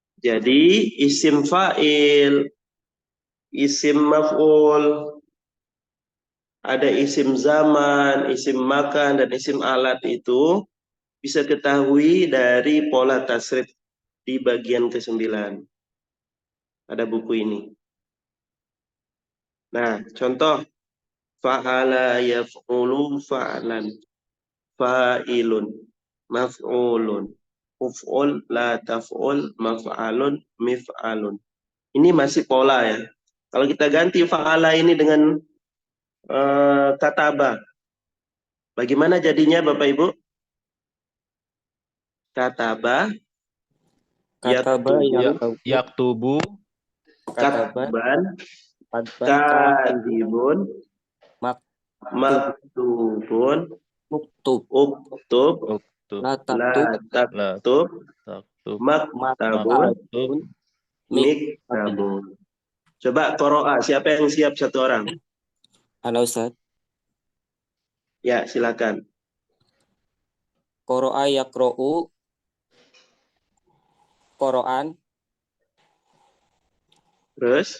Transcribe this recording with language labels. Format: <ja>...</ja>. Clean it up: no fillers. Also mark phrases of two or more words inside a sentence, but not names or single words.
<id>Jadi</id> <ar>اسم فاعل، اسم مفعول,</ar> <id>ada</id> <ar>اسم زمان، اسم مكان,</ar> <id>dan</id> <ar>اسم آلة</ar> <id>itu bisa ketahui dari pola tasrif di bagian ke-9. Ada buku ini. Nah, contoh</id> <ar>فَعَلَ يَفْعُلُ فَعْلًا، فاعِلٌ، مَفْعُولٌ, اُفْعُلْ، لا تَفْعُلْ، مَفْعَلٌ، مِفْعَلٌ.</ar> <id>Ini masih pola ya. Kalau kita ganti fa'ala ini dengan kataba, bagaimana jadinya Bapak Ibu?</id> <ar>كَتَبَ, كَتَبَ يَكْتُبُ, يَكْتُبُ, كَتْبًا, كاتِبٌ, كاتِبٌ، مَكْتُوبٌ, اُكْتُبْ, اُكْتُبْ, لا لا تَكْتُبْ، مَكْتَبٌ, مَكْتُوبٌ, مِكْتَبٌ.</ar> <id>Coba qoro'a, siapa yang siap satu orang? Halo Ustaz. Ya, silakan.</id> <ar>قَرَأَ يَقْرَأُ، قِراءةً,</ar> <id>Terus?</id>